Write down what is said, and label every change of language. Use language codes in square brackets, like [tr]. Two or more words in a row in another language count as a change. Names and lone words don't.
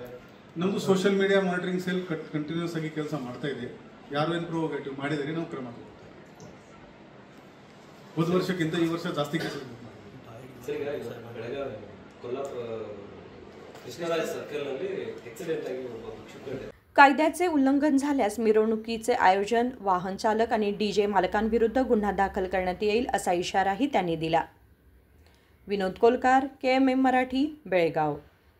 [kn] ನಮ್ಮದು [en] social media monitoring cell continuous [kn] ಆಗಿ ಕೆಲಸ ಮಾಡ್ತಾ ಇದೆ, ಯಾರು ಏನು ಪ್ರೊವೋಕೇಟಿವ್ ಮಾಡಿದರೆ ನಾವು ಕ್ರಮ ತಗೊಳ್ತೀವಿ। ಹೋದ ವರ್ಷಕ್ಕಿಂತ ಈ ವರ್ಷ ಜಾಸ್ತಿ ಕೇಸಸ್ ಬೆಳಗಾವಿ ಕೊಲ್ಲಾಪುರ ಕೃಷ್ಣರಾಜ ಸರ್ಕಲ್ನಲ್ಲಿ ಆಕ್ಸಿಡೆಂಟ್ ಆಗಿ ಒಬ್ಬ ಭಿಕ್ಷುಕ [mr] कायद्याचे उल्लंघन झाल्यास मिरवणुकीचे आयोजन, वाहन चालक आणि DJ मालकांविरुद्ध गुन्हा दाखल करण्यात येईल असा इशाराही त्यांनी दिला। विनोद कोलकार, KMM मराठी, बेळगाव।